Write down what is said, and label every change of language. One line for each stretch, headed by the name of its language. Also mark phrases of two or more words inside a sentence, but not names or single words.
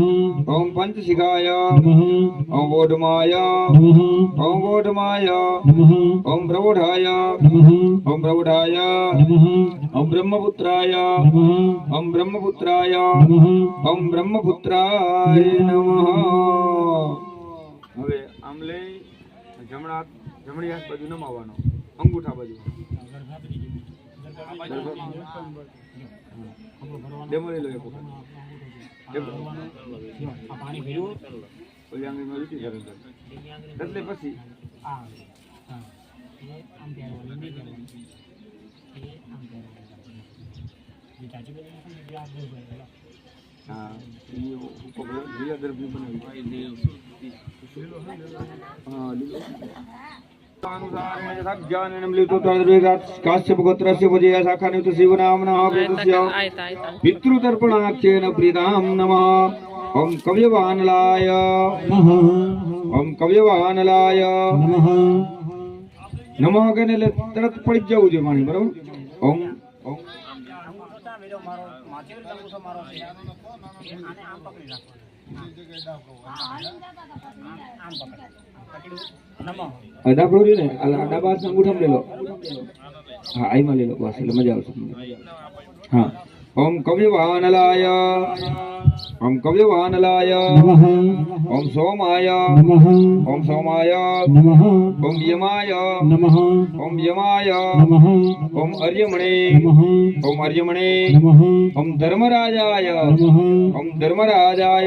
Sanskrit: ओम पंचशिखाय नमः. ओम बोधमाय नमः. ओम बोधमाय नमः. ओम प्रबोधाय नमः. ओम प्रबोधाय नमः. ओम ब्रह्मपुत्राय नमः. ओम ब्रह्मपुत्राय नमः. ओम ब्रह्मपुत्राय नमः.
Gujarati: હવે આમ લઈ જમણી હાથ બાજુ નમાવવાનો, અંગૂઠા બાજુ. ડેમો લઈ લો એક વખત. આ પાણી ભર્યું ઓલી આંગળીમાં વીટી કરે છે. એટલે પછી આ હા એ આમ પહેરવાનું નહીં પહેરવાનું એ આમ પહેરવાનું જે ચાચી બોલે છે ને ગ્લાસ દે છે હા એ ઉપર લીલા દર્ભની બનાવી. હા લીલો
Sanskrit: काश्यप गोत्रस्य वजया शाखानियुक्त शिवनाम्नः प्रेतस्य आयता आयता पितृतर्पणाख्येन प्रीतां नमः. ओम कव्यवानलाय ओम कव्यवानलाय नमः
Gujarati: कहने એટલે તરત પડી જ જવું જોઈએ પાણી બરાબર. ઓમ ઓમ મારો માથે અંગૂઠો મારો છે આને આમ પકડી રાખો આમ પકડ્યું નમઃ ડાબડો રહ્યો ને આ ડાબા હાથ અંગૂઠામાં લઈ લો. હા આઈમાં લઈ લો બસ એટલે મજા આવશે તમને.
Sanskrit: હા ओम कव्यवानलाय ओम कव्यवानलाय ओम सोमाय ओम सोमाय ओम यमाय ओम यमाय ओम अर्यमणे ओम अर्यमणे ओम धर्मराजाय ओम धर्मराजाय